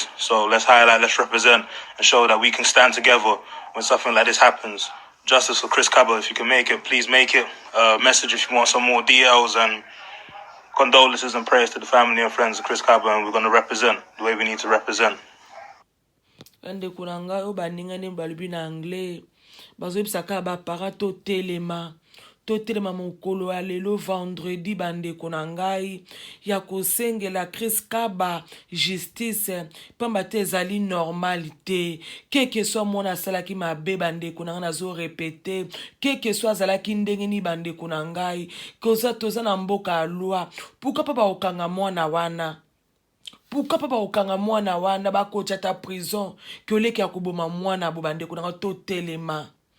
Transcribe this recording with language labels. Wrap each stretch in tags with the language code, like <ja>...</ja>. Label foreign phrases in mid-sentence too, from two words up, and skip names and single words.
<en>So let's highlight, let's represent, and show that we can stand together when something like this happens. Justice for Chris Kaba. If you can make it, please make it. Message if you want some more details, and condolences and prayers to the family and friends of Chris Kaba. And we're going to represent the way we need to represent.</en> <ln>Ande kunanga o baninga ne balubi na anglais. Bazo bisaka ba parato telema. Totelema mokolo ya lelo vendredi bandeko na ngai ya kosengela Chris Kaba justice pamba te ezali</ln> <fr>normalité que soit</fr> <ln>mona asalaki mabe bandeko na ngai nazo répéter</ln> <fr>que soit</fr> <ln>azalaki ndenge ni bandeko na ngai koza toza na mboka ya loi</ln> <fr>pourquoi pas</fr> <ln>baokanga mwana wana</ln> <fr>pourquoi pas</fr> <ln>baokanga mwana wana bakotya ta prison ke oleki ya koboma mwana bo bandeko na ngai</ln>